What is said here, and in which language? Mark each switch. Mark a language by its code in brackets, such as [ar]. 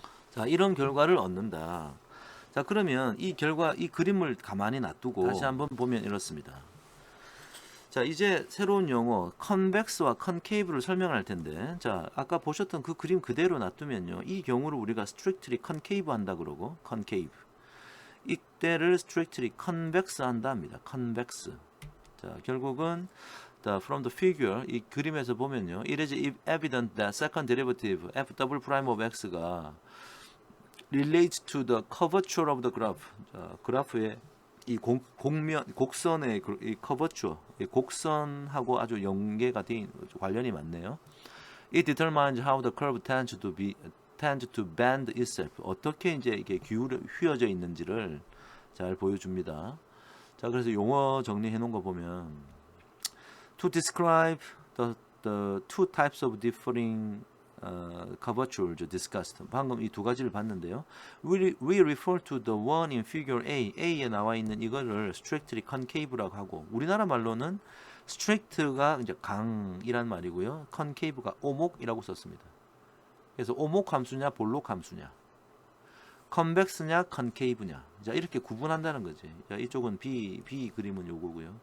[ko] 자, 이런 결과를 얻는다. 자, 그러면 이 그림을 가만히 놔두고 다시 한번 보면 이렇습니다. 자, 이제 새로운 용어 컨벡스와 컨케이브를 설명할 텐데, 자, 아까 보셨던 그 그림 그대로 놔두면요, 이 경우를 우리가 strictly concave 한다 그러고, concave, 이때를 strictly convex 한다 합니다. [en] convex. [ko] 자, 결국은 [en] from the figure, [ko] 이 그림에서 보면요, [en] it is evident that second derivative f double prime of x가 relates to the curvature of the graph. [ko] 자, 그래프의 이 곡선의 이 커버처, 이 곡선하고 아주 연계가 돼 관련이 많네요. [en] It determines how the curve tends to bend itself. [ko] 어떻게 이제 이게 휘어져 있는지를 잘 보여줍니다. 자, 그래서 용어 정리해 놓은 거 보면 [en] to describe the two types of differing curvatures discussed. [ko] 방금 이 두 가지를 봤는데요. [en] We refer to the one in figure A. [ko] A에 나와 있는 이거를 strictly concave라고 하고, 우리나라 말로는 strict가 이제 강이란 말이고요. concave가 오목이라고 썼습니다. 그래서 오목 함수냐 볼록 함수냐, 컨벡스냐 컨케이브냐. 자, 이렇게 구분한다는 거지. 자, 이쪽은 B 그림은 요거고요.